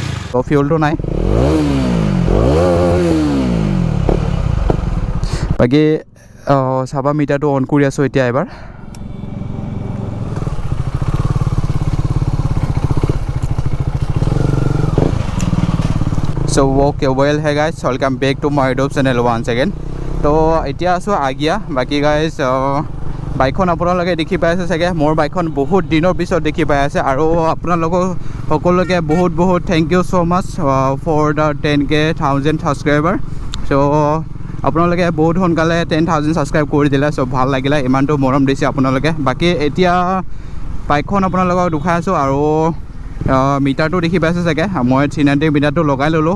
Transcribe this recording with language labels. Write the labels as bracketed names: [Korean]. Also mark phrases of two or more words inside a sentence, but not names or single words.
[Assamese] ফিউলটো নাই বাকী চাবা মিটাৰটো অন কৰি আছোঁ এতিয়া এবাৰ [English] So okay, well hey guys, welcome back to my YouTube channel once again. [Assamese] तो এতিয়া আছো আগিয়া বাকি গাইজ বাইকখন আপোনালোকে দেখি পাই আছে চাগে মোৰ বাইকখন বহুত দিনৰ পিছত দেখি পাই আছে আৰু আপোনালোকক সকলোকে বহুত বহুত [English] thank you so much for the [Assamese] 10K 1000 সাবস্ক্ৰাইবাৰ সো আপোনালোকে বহুত সোনকালে 10,000 সাবস্ক্ৰাইব কৰি দিলে সো ভাল লাগিলে ইমানটো মৰম দিছে আপোনালোকে বাকি এতিয়া বাইকখন আপোনালোকক দেখাই আছো আৰু মিটাৰটো দেখি পাইছে চাগে মই 390 মিটাৰটো লগাই ললো